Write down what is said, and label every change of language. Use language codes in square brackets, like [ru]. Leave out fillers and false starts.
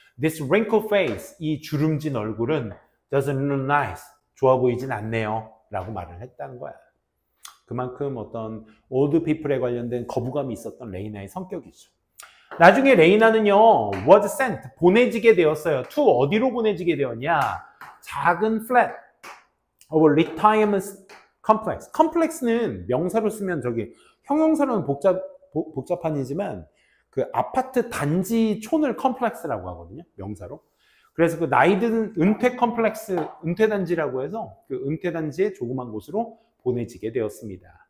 [en] This wrinkled face, [ko] 이 주름진 얼굴은 [en] doesn't look nice, [ko] 좋아 보이진 않네요 라고 말을 했다는 거야. 그만큼 어떤 old people에 관련된 거부감이 있었던 레이나의 성격이죠. 나중에 레이나는요, [en] was sent, [ko] 보내지게 되었어요. to 어디로 보내지게 되었냐? 작은 [en] flat of retirement complex. [ko] complex는 명사로 쓰면 형용사로는 복잡한이지만 그 아파트 단지 촌을 컴플렉스라고 하거든요. 명사로. 그래서 그 나이든 은퇴 컴플렉스, 은퇴 단지라고 해서 그 은퇴 단지의 조그만 곳으로 보내지게 되었습니다.